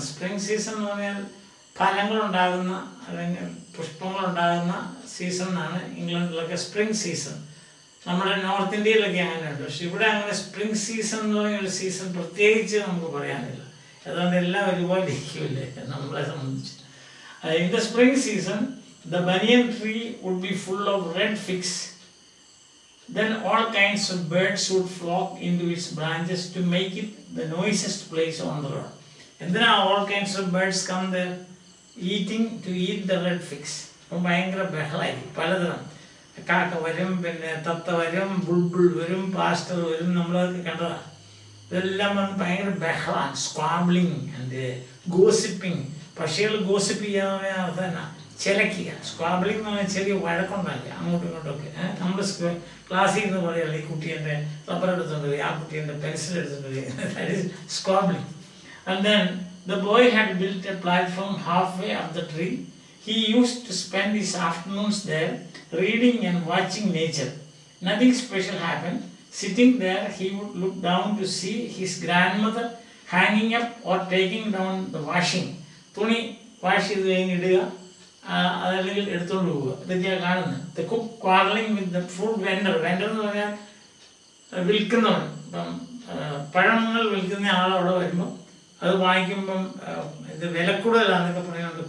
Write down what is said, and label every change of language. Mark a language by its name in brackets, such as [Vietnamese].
[Malayalam] Spring season എന്ന് പറഞ്ഞാൽ ഫലങ്ങളുണ്ടാകുന്ന അല്ലെങ്കിൽ പുഷ്പങ്ങളുണ്ടാകുന്ന സീസൺ എന്നാണ് ഇംഗ്ലണ്ടിലൊക്കെ സ്പ്രിംഗ് സീസൺ. നമ്മുടെ നോർത്ത് ഇന്ത്യയിലൊക്കെ അങ്ങനെയുണ്ട്. പക്ഷെ ഇവിടെ അങ്ങനെ സ്പ്രിംഗ് സീസൺ എന്ന് പറഞ്ഞൊരു സീസൺ പ്രത്യേകിച്ച് നമുക്ക് പറയാനില്ല. അതുകൊണ്ട് എല്ലാം ഒരുപോലെ ഇരിക്കില്ലേ നമ്മളെ സംബന്ധിച്ച്. [English] In the spring season the banyan tree would be full of red figs. Then all kinds of birds would flock into its branches to make it the noisiest place on the road. [Malayalam] എന്തിനാ [English] all kinds of birds come there to eat the red figs? [Malayalam] അപ്പം ഭയങ്കര ബഹളമായിരിക്കും. പലതരം കാക്ക വരും, പിന്നെ തത്ത വരും, ബുൾബുൾ വരും, പാസ്റ്റർ വരും. നമ്മളതൊക്കെ കണ്ടതാണ്. ഇതെല്ലാം വന്ന് ഭയങ്കര ബഹളമാണ്. [English] Squabbling and gossiping. [Malayalam] പക്ഷികൾ ഗോസിപ്പ് ചെയ്യാന്ന് പറഞ്ഞാൽ അർത്ഥം തന്നെ ചിലക്കുക. സ്ക്വാബ്ലിംഗ് എന്ന് പറഞ്ഞാൽ ചെറിയ വഴക്കുണ്ടാക്കുക അങ്ങോട്ടും ഇങ്ങോട്ടൊക്കെ. നമ്മൾ ക്ലാസ്സിൽ നിന്ന് പറയുക, ഈ കുട്ടി എൻ്റെ റബ്ബർ എടുത്തുകൊണ്ട് പോയി, ആ കുട്ടി എൻ്റെ പെൻസിൽ എടുത്തുകൊണ്ട് പോയി. [English] That is squabbling. And then the boy had built a platform half way up the tree. He used to spend his afternoons there reading and watching nature. Nothing special happened. Sitting there, he would look down to see his grandmother hanging up or taking down the washing. [Malayalam] തുണി wash ചെയ്ത് കഴിഞ്ഞിടുക, അതല്ലെങ്കിൽ എടുത്തുകൊണ്ട് പോവുക. ഇതൊക്കെയാണ് കാണുന്നത്. [English] The cook quarrelling with the food vendor. [Malayalam] Vendor എന്ന് പറഞ്ഞാൽ വിൽക്കുന്നവൻ. ഇപ്പം പഴങ്ങൾ വിൽക്കുന്ന ആളവിടെ വരുമ്പോൾ അത് വാങ്ങിക്കുമ്പം ഇത് വില കൂടുതലാണെന്നൊക്കെ പറയുന്നുണ്ട്.